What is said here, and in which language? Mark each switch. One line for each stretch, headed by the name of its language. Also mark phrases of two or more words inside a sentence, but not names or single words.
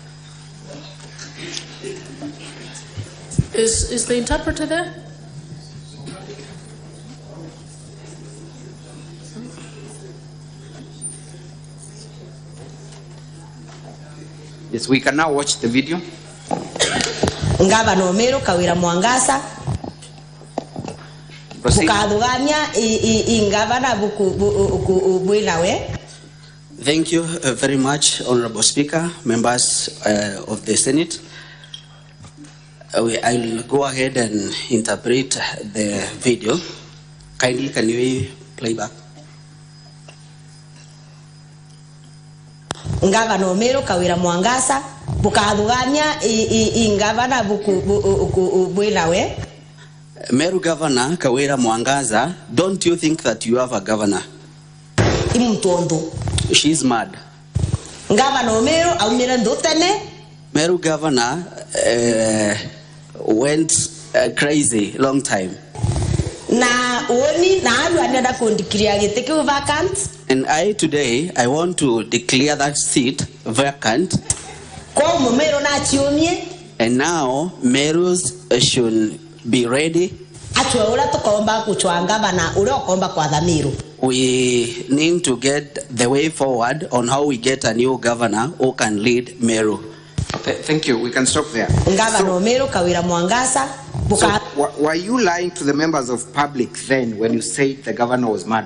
English: Is the interpreter there? Yes, we can now watch the video.
Meru: Ngavana Meru Kawira Mwangaza bukadugania ingavana buinawe.
English: Thank you very much, Honorable Speaker, members of the Senate. I'll go ahead and interpret the video. Kindly, can you play back?
Meru: Ngavana Meru Kawira Mwangaza bukadugania ingavana buinawe.
English: Meru Governor Kawira Mwangaza, don't you think that you have a governor? She's mad.
Meru: Ngavana Meru aumira ndotene.
English: Meru Governor went crazy long time.
Meru: Na oni na alu anada kondikria giteke vacant.
English: And today I want to declare that seat vacant.
Meru: Kwa Meru na chiomie.
English: And now Meru's should be ready.
Meru: Atwe ula tukomba kuchwa ngavana ule okomba kwa Meru.
English: We need to get the way forward on how we get a new governor who can lead Meru. Okay, thank you. We can stop there.
Meru: Ngavana Meru Kawira Mwangaza.
English: So, were you lying to the members of public then when you said the governor was mad?